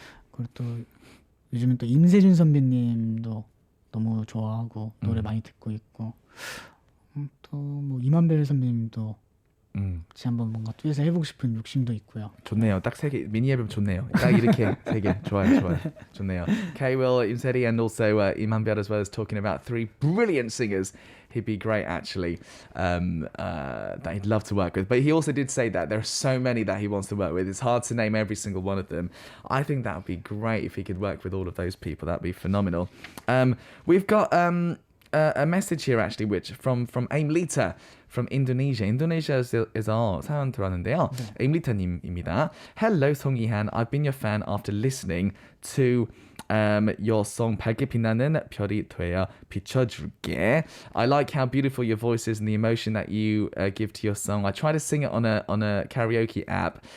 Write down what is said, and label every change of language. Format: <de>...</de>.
<ko>그리고 또 요즘은 또 임세준 선배님도 너무 좋아하고 노래 많이 듣고 있고 또 뭐 이만별 선배님도 같이 한번 뭔가 듀엣을 해보고 싶은 욕심도 있고요. 좋네요. 딱 3개 미니 앨범 좋네요. 딱 이렇게 3개 좋아요. 좋네요.</ko> <en>K-Will, Imseri, and also Imanbyul as well as talking about 3 brilliant singers. He'd be great actually. That he'd love to work with. But he also did say that there are so many that he wants to work with. It's hard to name every single one of them. I think that would be great if he could work with all of those people. That'd be phenomenal. We've got a message here actually, which from Aimlita from Indonesia.</en> <ko>Indonesia에서 사연 들어왔는데요.</ko> <en>Aimlita님입니다. Hello, 송이한. I've been your fan after listening to your song 밝게 빛나는 별이 되어 비춰줄게. I like how beautiful your voice is and the emotion that you give to your song. I tried to sing it on a karaoke app.</en>